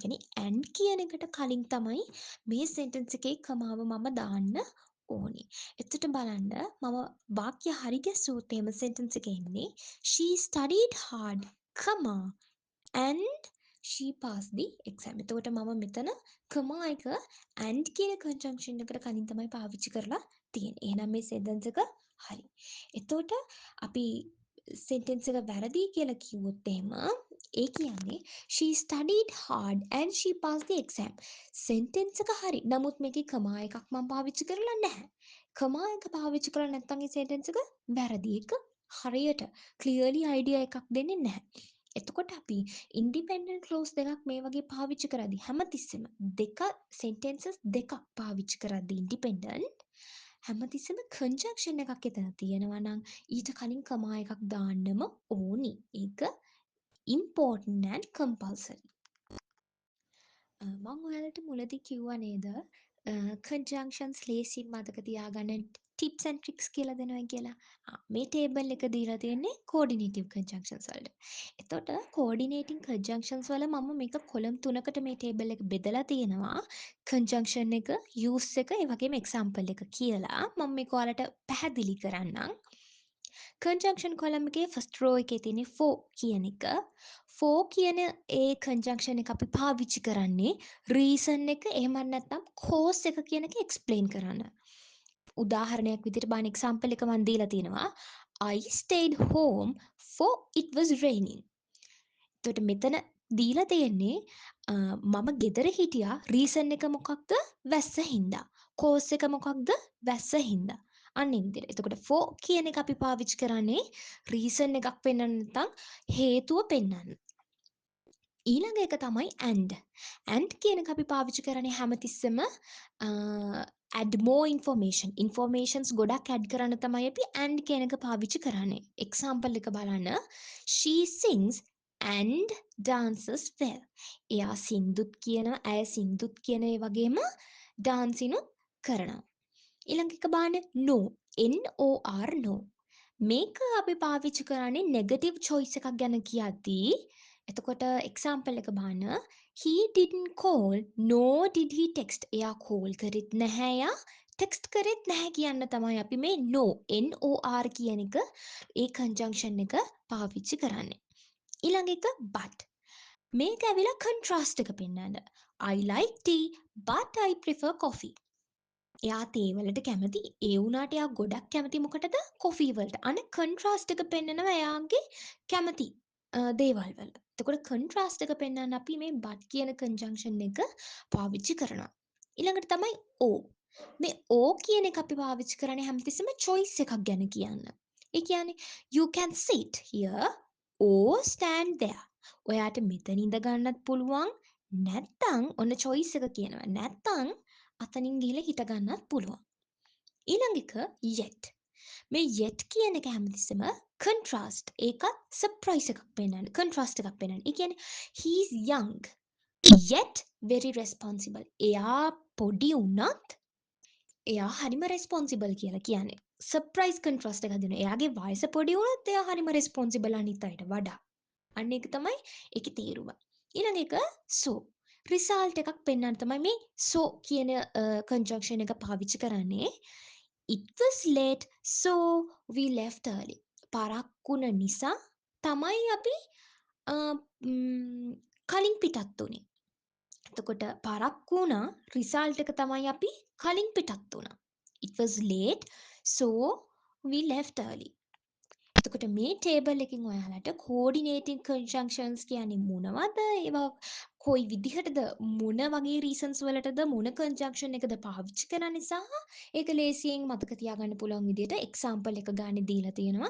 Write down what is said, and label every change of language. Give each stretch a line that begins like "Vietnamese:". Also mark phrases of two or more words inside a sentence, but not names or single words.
Sinhala: කියන්නේ and කියන එකට කලින් තමයි මේ සෙන්ටෙන්ස් එකේ කමාව මම දාන්න ඕනි. එතකොට බලන්න මම වාක්‍ය හරි ගැස්සුවොත් එහෙම සෙන්ටෙන්ස් එකේ එන්නේ
English: she studied hard, and she passed the exam.
Sinhala: එතකොට මම මෙතන කමා එක and කියන කන්ජන්ක්ෂන් එකට කලින් තමයි පාවිච්චි කරලා තියෙන්නේ. එහෙනම් මේ සෙන්ටෙන්ස් එක හරි. එතකොට අපි සෙන්ටෙන්ස් එක වැරදි කියලා කිව්වොත් එහෙම ඒ කියන්නේ
English: she studied hard and she passed the exam.
Sinhala: සෙන්ටෙන්ස් එක හරි. නමුත් මේකේ කමා එකක් මම පාවිච්චි කරලා නැහැ. කමා එක පාවිච්චි කරලා නැත්නම් ඒ සෙන්ටෙන්ස් එක වැරදි. ඒක හරියට
English: clearly idea
Sinhala: එකක් දෙන්නේ නැහැ. එතකොට අපි
English: independent clause
Sinhala: දෙකක් මේ වගේ පාවිච්චි කරද්දී හැමතිස්සෙම දෙක සෙන්ටෙන්සස් දෙකක් පාවිච්චි කරද්දී ඉන්ඩිපෙන්ඩන්ට් හැමතිස්සෙම කන්ජක්ෂන් එකක් එතන තියෙනවා නම් ඊට කලින් කමා එකක් දාන්නම ඕනි.
English: ඒක important and compulsory.
Sinhala: මම ඔයාලට මුලදී කිව්වා නේද කන්ජන්ක්ෂන්ස් ලේසියෙන් මතක තියාගන්න
English: tips and tricks
Sinhala: කියලා දෙනවා කියලා. මේ ටේබල් එක දීලා තියෙන්නේ
English: coordinative conjunctions
Sinhala: වලට. එතකොට
English: coordinating conjunctions
Sinhala: වල මම මේක කොලම් 3කට මේ ටේබල් එක බෙදලා තියෙනවා. කන්ජන්ක්ෂන් එක, යූස් එක, ඒ වගේම එක්සැම්පල් එක කියලා. මම මේක ඔයාලට පැහැදිලි කරන්නම්. කන්ජන්ක්ෂන් කොලම් එකේ
English: first row
Sinhala: එකේ තියෙන්නේ for කියන එක. for කියන ඒ කන්ජන්ක්ෂන් එක අපි පාවිච්චි කරන්නේ රීසන් එක එහෙමත් නැත්නම් cause එක කියන එක එක්ස්ප්ලেইন කරන්න. උදාහරණයක් විදිහට බලන්න එක්සැම්පල් එක මම දීලා තියෙනවා.
English: I stayed home for it was raining.
Sinhala: එතකොට මෙතන දීලා තියෙන්නේ මම ගෙදර හිටියා රීසන් එක මොකක්ද? වැස්ස හින්දා. කෝස් එක මොකක්ද? වැස්ස හින්දා. අන්න ඒ විදිහට. එතකොට for කියන එක අපි පාවිච්චි කරන්නේ රීසන් එකක් පෙන්වන්න නැත්නම් හේතුව පෙන්වන්න. ඊළඟ එක තමයි and. and කියන එක අපි පාවිච්චි කරන්නේ හැමතිස්සෙම
English: add more information.
Sinhala: informations ගොඩක් add කරන්න තමයි අපි and කියන එක පාවිච්චි කරන්නේ. example එක බලන්න.
English: She sings and dances well.
Sinhala: එයා සින්දුත් කියනවා, ඇය සින්දුත් කියන ඒ වගේම ඩාන්සිනුත් කරනවා. ඊළඟ එක බලන්න
English: no. NOR no.
Sinhala: මේක අපි පාවිච්චි කරන්නේ
English: negative choice
Sinhala: එකක් ගැන කියද්දී එතකොට එක්සැම්පල් එක බලන්න
English: he didn't call nor did he text.
Sinhala: එයා කෝල් කරෙත් නැහැ, එයා ටෙක්ස්ට් කරෙත් නැහැ කියන්න තමයි අපි මේ
English: no NOR
Sinhala: කියන එක ඒ කන්ජන්ක්ෂන් එක පාවිච්චි කරන්නේ. ඊළඟ එක but. මේක ඇවිල්ලා contrast එක පෙන්වන්න.
English: I like tea but I prefer coffee.
Sinhala: එයා තේ වලට කැමති. ඒ වුණාට එයා ගොඩක් කැමති මොකටද? කොෆී වලට. අනේ කන්ට්‍රාස්ට් එක පෙන්නනවා එයාගේ කැමති දේවල් වල. එතකොට කන්ට්‍රාස්ට් එක පෙන්වන්න අපි මේ but කියන කන්ජන්ක්ෂන් එක පාවිච්චි කරනවා. ඊළඟට තමයි or. මේ or කියන එක අපි පාවිච්චි කරන්නේ හැමතිස්සෙම choice එකක් ගැන කියන්න. ඒ කියන්නේ
English: you can sit here or stand there.
Sinhala: ඔයාට මෙතන ඉඳ ගන්නත් පුළුවන් නැත්තම් ඔන්න choice එක කියනවා. නැත්තම් අතනින් ගිහලා හිට ගන්නත් පුළුවන්. ඊළඟ එක yet. මේ yet කියන එක හැමතිස්සෙම contrast. ඒකත් surprise එකක් පෙන්නන්න. contrast එකක් පෙන්නන්න. ඒ කියන්නේ
English: he is young yet very responsible.
Sinhala: එයා පොඩි වුණත් එයා හරිම responsible කියලා කියන්නේ.
English: surprise contrast
Sinhala: එකක් දෙනවා. එයාගේ වයස පොඩි වුණත් එයා හරිම responsible අනිත් අයට වඩා. අන්න ඒක තමයි ඒකේ තේරුම. ඊළඟ එක so. රිසල්ට් එකක් පෙන්වන්න තමයි මේ so කියන කන්ජන්ක්ෂන් එක පාවිච්චි කරන්නේ.
English: It was late so we left early.
Sinhala: පරක්කුණ නිසා තමයි අපි අ, ම්, කලින් පිටත් වුනේ. එතකොට පරක්කු වුණා රිසල්ට් එක තමයි අපි කලින් පිටත් වුණා.
English: It was late so we left early.
Sinhala: එතකොට මේ ටේබල් එකෙන් ඔයාලට
English: coordinating conjunctions
Sinhala: කියන්නේ මොනවද? ඒවා කොයි විදිහටද මොන වගේ රීසන්ස් වලටද මොන කන්ජන්ක්ෂන් එකද පාවිච්චි කරන්නේ සහ ඒක ලේසියෙන් මතක තියාගන්න පුළුවන් විදිහට එක්සැම්පල් එක ගන්න දීලා තියෙනවා.